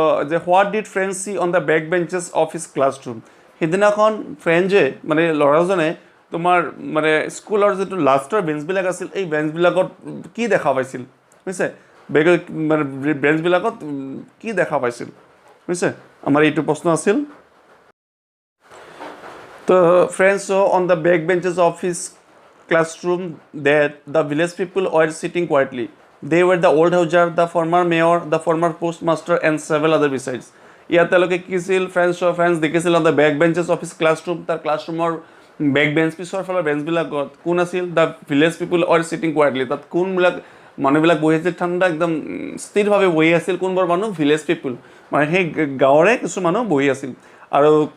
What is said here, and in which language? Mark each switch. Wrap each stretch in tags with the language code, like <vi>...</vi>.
<as>যে</as> <en>what did Franz see on the back benches of his classroom</en> <as>সিদিনাখন ফ্ৰেণ্ডে মানে ল'ৰাজনে তোমাৰ মানে স্কুলৰ যিটো লাষ্টৰ বেঞ্চবিলাক আছিল এই বেঞ্চবিলাকত কি দেখা পাইছিল বুজিছে মানে বেঞ্চবিলাকত কি দেখা পাইছিল বুজিছে আমাৰ এইটো প্ৰশ্ন আছিল তো friends</as> <en>On the back benches of his classroom that the village people were sitting quietly. They were the old houser, the former mayor, the former postmaster and several other besides.</en> <as>ইয়াত তেওঁলোকে কি আছিল ফ্ৰেণ্ডছ দেখিছিল</as> <en>on the back benches of his classroom</en> <as>তাৰ ক্লাছৰুমৰ back bench পিছৰ ফালৰ বেঞ্চবিলাকত কোন আছিল</as> <en>the village people are sitting quietly</en> <as>তাত কোনবিলাক মানুহবিলাক বহি আছিল ঠাণ্ডা একদম স্থিৰভাৱে বহি আছিল কোনবোৰ মানুহ ভিলেজ পিপুল মানে সেই গাঁৱৰে কিছু মানুহ বহি আছিল আৰু</as>